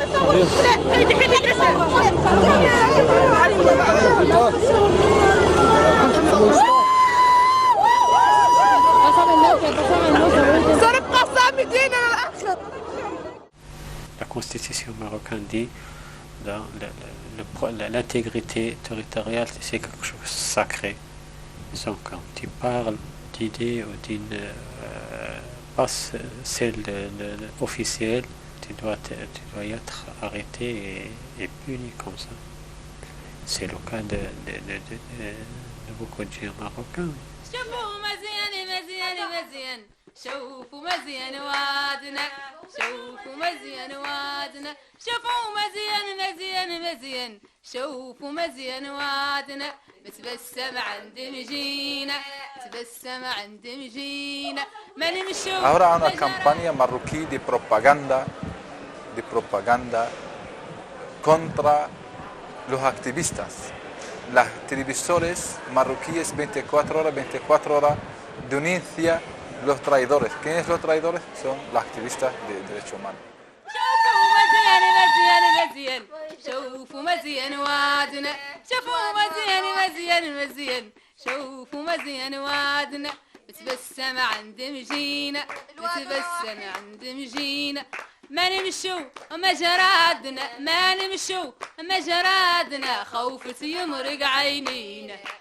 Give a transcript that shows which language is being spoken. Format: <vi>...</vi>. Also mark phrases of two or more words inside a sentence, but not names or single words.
<fr>La constitution marocaine dit l'intégrité territoriale, c'est quelque chose de sacré. Donc quand tu parles d'idées ou d'une pas celle officielle, tu dois y être arrêté et puni comme ça. C'est le cas de beaucoup de gens marocains.</fr> <ar>شوفوا مزيان وادنا، شوفوا مزيان وادنا، شوفوا مزيان، شوفوا مزيان وادنا، بتبسم عند مجينا، تبسم عند مجينا، ما نمشوا.</ar> <es>Ahora hay una campaña marroquí de propaganda contra los activistas. Las televisores marroquíes 24 horas denuncian los traidores. ¿Quiénes son los traidores? Son los activistas de derechos humanos.</es> <ar>شوفوا مزيان وادنا، شوفوا مزيان، شوفوا مزيان وادنا، بتبسم عند مجينا، بتبسم عند مجينا، ما نمشو مجرادنا ما نمشو مجرادنا خوفة يمرق عينينا</ar>